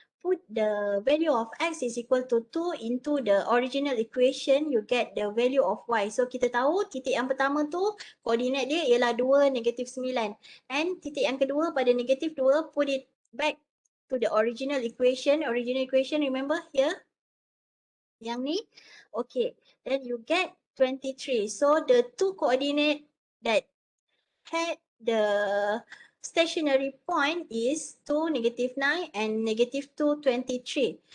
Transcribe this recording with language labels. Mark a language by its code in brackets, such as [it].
[en] Put the value of x is equal to 2 into the original equation, you get the value of y. [ms] So kita tahu titik yang pertama tu, koordinat dia ialah 2, negatif 9. [en] And [ms] titik yang kedua pada negatif 2, [en] put it back to the original equation. Original equation, remember here? [ms] Yang ni? [en] Okay, then you get 23. So the two coordinate that had the stationary point is 2, negative 9 and negative 2, 23.